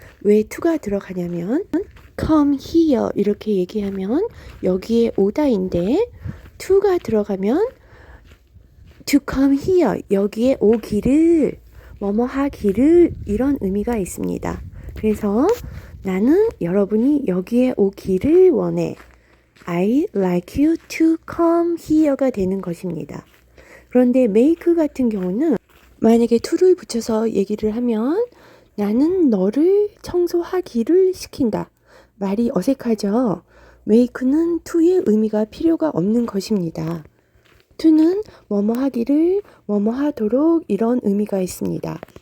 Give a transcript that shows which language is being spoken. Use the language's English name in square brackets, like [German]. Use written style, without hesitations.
[Korean] 왜 to가 들어가냐면 come here 이렇게 얘기하면 여기에 오다인데 to가 들어가면 [English] to come here [Korean] 여기에 오기를 뭐뭐 하기를 이런 의미가 있습니다. 그래서 나는 여러분이 여기에 오기를 원해. [English] I like you to come here가 [Korean] 되는 것입니다. 그런데 make 같은 경우는 만약에 to를 붙여서 얘기를 하면 나는 너를 청소하기를 시킨다. 말이 어색하죠? make는 to의 의미가 필요가 없는 것입니다. to는 뭐뭐 하기를 뭐뭐 하도록 이런 의미가 있습니다.